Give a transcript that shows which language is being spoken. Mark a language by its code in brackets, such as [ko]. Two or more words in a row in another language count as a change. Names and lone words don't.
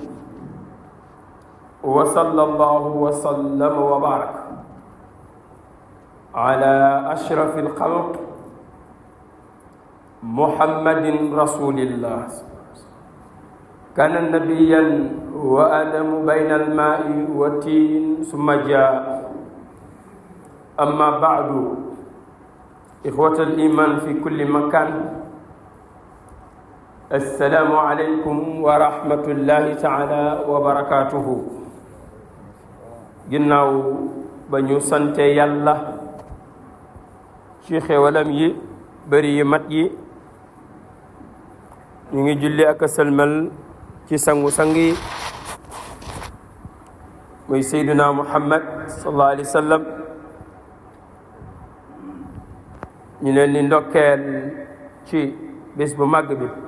[ar] وصلى الله وسلم وبارك على أشرف الخلق محمد رسول الله كان نبيا وآدم بين الماء والتين ثم جاء أما بعد إخوة الإيمان في كل مكان السلام عليكم ورحمة الله تعالى وبركاته [wo] ginnaaw ba ñu sante yàlla ci xéwalam yi bari yi mat yi ñu ngi julli ak sëlmal ci sangu-sang yi muy Seydina Muhammad [ar] صلى الله عليه وسلم [wo] ñu leen di ndokkeel ci bés bu màgg bi